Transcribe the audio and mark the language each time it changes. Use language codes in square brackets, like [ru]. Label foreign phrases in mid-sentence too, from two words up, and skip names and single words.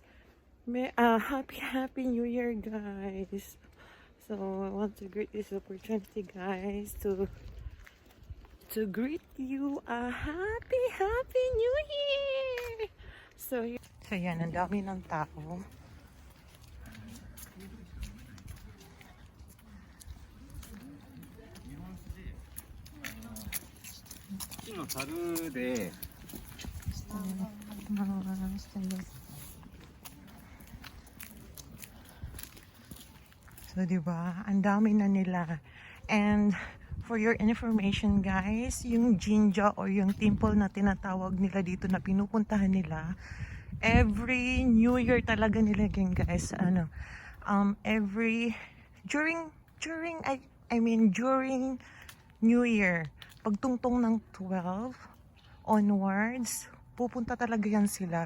[en] Happy New Year, guys. So I want to greet this opportunity, guys, to greet you a happy New Year. [tl] So yan, ang dami ng tao. [ja] 木の樽で [tl] So, diba? Ang dami na nila. [en] And for your information, [tl] guys, yung Jinja or yung temple na tinatawag nila dito na pinupuntahan nila, [en] every New Year [tl] talaga nila yan, guys. [en] During New Year, [tl] pagtungtong ng 12 onwards, pupunta talaga yan sila.